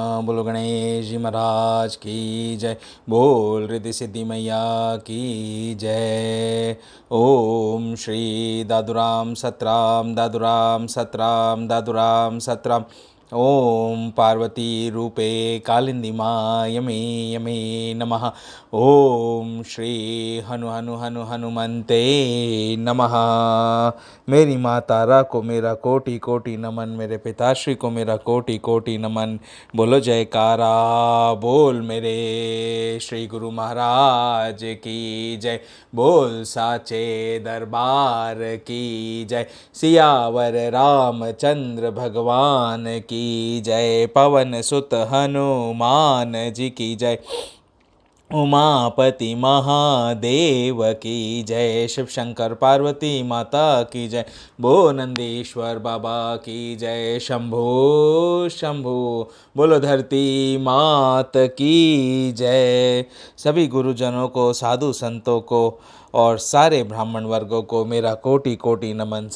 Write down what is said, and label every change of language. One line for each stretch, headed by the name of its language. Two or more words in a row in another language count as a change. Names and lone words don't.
Hindi: बोलो गणेश जी महाराज की जय। बोल रिद्धि सिद्धि मैया की जय। ओम श्री दादुराम सतराम दादुराम सतराम दादुराम सतराम। ओम पार्वती रूपे कालिंदी माँ यमे यमे नमः। ओम श्री हनु हनु हनु हनुमंते नमः। मेरी माँ तारा को मेरा कोटि कोटि नमन, मेरे पिताश्री को मेरा कोटि कोटि नमन। बोलो जयकारा बोल मेरे श्री गुरु महाराज की जय। बोल साचे दरबार की जय। सियावर रामचंद्र भगवान की जय। पवन सुत हनुमान जी की जय। उमापति महादेव की जय। शिव शंकर पार्वती माता की जय। बो नंदीश्वर बाबा की जय। शंभो शंभो। बोलो धरती मात की जय। सभी गुरुजनों को, साधु संतों को और सारे ब्राह्मण वर्गों को मेरा कोटि कोटि नमन।